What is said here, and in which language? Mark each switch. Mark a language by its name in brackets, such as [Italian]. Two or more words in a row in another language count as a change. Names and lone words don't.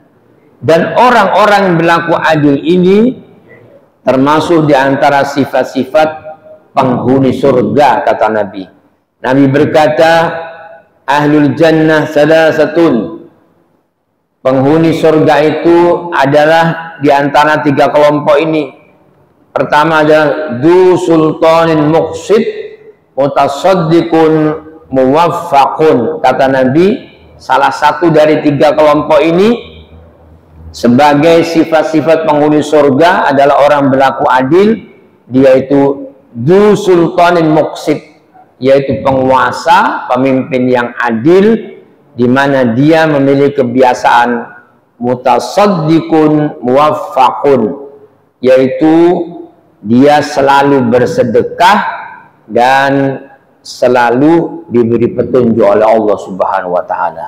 [Indonesian] Dan orang-orang berlaku adil ini termasuk di antara sifat-sifat penghuni surga, kata Nabi. Nabi berkata, [Arabic] أهل الجنة ثلاثة, [Indonesian] penghuni surga itu adalah di antara 3 kelompok ini. Pertama adalah [Arabic] ذو سلطان مقسط متصدق موفق, [Indonesian] kata Nabi. Salah satu dari 3 kelompok ini sebagai sifat-sifat penghuni surga adalah orang berlaku adil. Dia itu [Arabic] ذو سلطان مقسط, [Indonesian] yaitu penguasa, pemimpin yang adil, di mana dia memiliki kebiasaan [Arabic] متصدق موفق, [Indonesian] yaitu dia selalu bersedekah dan selalu diberi petunjuk oleh Allah [Arabic] سبحانه وتعالى.